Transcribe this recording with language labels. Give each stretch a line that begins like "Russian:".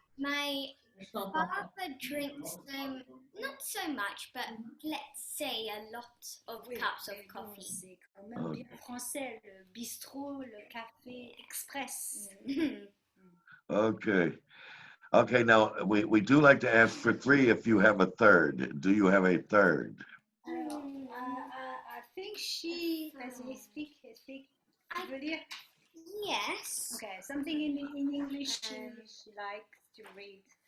English: My father drinks not so much, but let's say a lot of cups of coffee.
French: C'est quand même bien français, le bistrot, le café express.
English: Okay. Okay, now we do like to ask for three if you have a third. Do you have a third? I think she,
French: vas-y, explique. Tu veux dire?
English: Yes. Okay, something in English she likes to read.